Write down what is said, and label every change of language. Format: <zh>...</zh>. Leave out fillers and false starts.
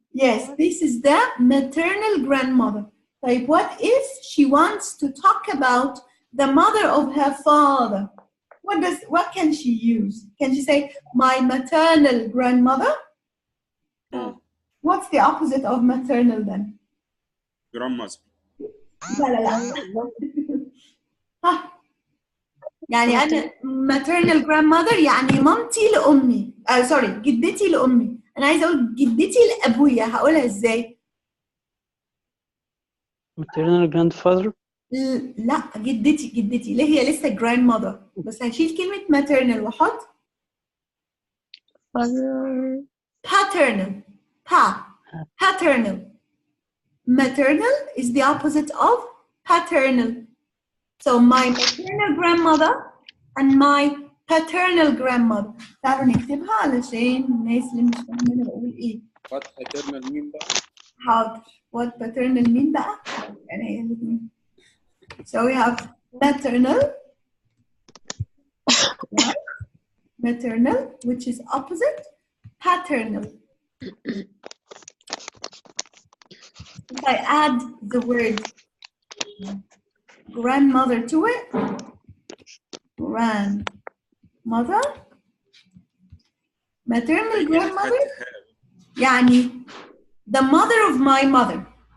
<en>Yes, this is the maternal grandmother. Like, what if she wants to talk about the mother of her father? What can she use? Can she say, my maternal grandmother? What's the opposite of maternal then? Grandmother.</en> <ar>ها يعني أنا maternal grandmother يعني مامتي لأمي. سوري جدتي لأمي. أنا عايزة أقول جدتي لأبويا. هقولها إزاي؟</ar> <en>maternal grandfather.</en> <ar>لا جدتي اللي هي لسه grandmother. بس هشيل كلمة maternal وأحط paternal.</ar> <en>Paternal. Maternal is the opposite of paternal. So my maternal grandmother and my paternal grandmother.</en> <ar>تعالوا نكتبها علشان الناس اللي مش فاهمة أنا بقول إيه.</ar> <en>What paternal mean بقى؟ حاضر. What paternal mean بقى؟ يعني So we have maternal, right? Maternal, which is opposite, paternal. If I add the word grandmother to it, grandmother, maternal grandmother, يعني the mother of my mother.</en>